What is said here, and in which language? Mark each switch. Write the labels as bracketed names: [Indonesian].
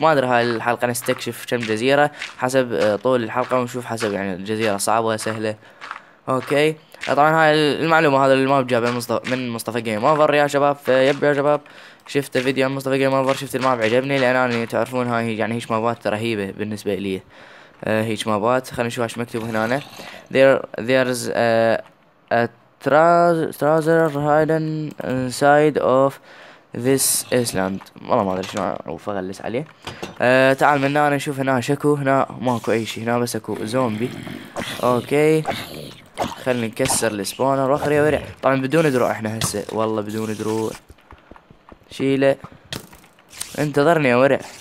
[Arabic] ما ادري هاي الحلقة نستكشف كم جزيرة حسب طول الحلقة، ونشوف حسب يعني الجزيرة صعبة ولا سهلة. اوكي طبعا هاي المعلومة هذا الماب جابه من مصطفى جيم اوفر يا شباب. فيب يا شباب شفت فيديو من مصطفى جيم اوفر، شفت الماب عجبني، لان انا تعرفون هاي يعني هيش مابات رهيبة بالنسبة لي. هيج مابات. خلينا نشوف ايش مكتوب هنا. [English] there's a treasure hidden inside of this island. [Arabic] والله ما ادري شنو اعرف اغلس عليه. تعال من هنا نشوف. هنا شكو، هنا ماكو اي شيء، هنا بس اكو زومبي. اوكي خلينا نكسر السبونر. واخر يا ورع. طبعا بدون دروع احنا هسه، والله بدون دروع. شيله. انتظرني يا ورع.